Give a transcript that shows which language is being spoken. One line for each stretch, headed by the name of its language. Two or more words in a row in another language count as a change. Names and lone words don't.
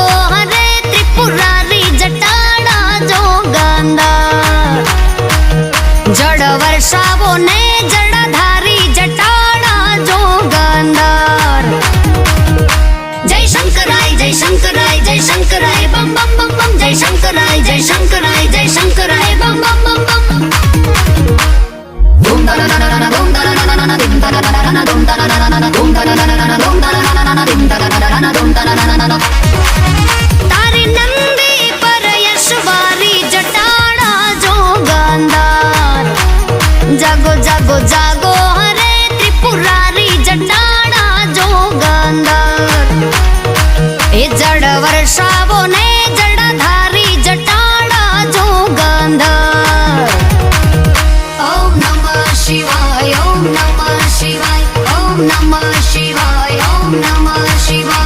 Gujarati: હરે ત્રિપુરારી જટાડા જોગંદાર જળ વર્ષાવો ને જળધારી જટાડા જોગંદાર જય શંકરાય જય શંકરાય જય શંકરાય બમ બમ બમ બમ જય શંકરાય જય શંકરાય જય શંકરાય બમ બમ બમ બમ ધૂમ da na na na na ધૂમ da na na na ધૂમ da na na na ધૂમ da na na na ધૂમ da na na na ધૂમ da na na na ધૂમ da na na ધૂમ da na na તારી નંદી પર યશવારી જટાડા જોગંદાર જાગો જાગો જાગો હરે ત્રિપુરારી જટાડા જોગંદાર એ જળ વર્ષાવો ને જળધારી જટાડા જોગંદાર
Sanskrit: ॐ नमः शिवाय ॐ नमः शिवाय ॐ नमः शिवाय ॐ नमः शिवाय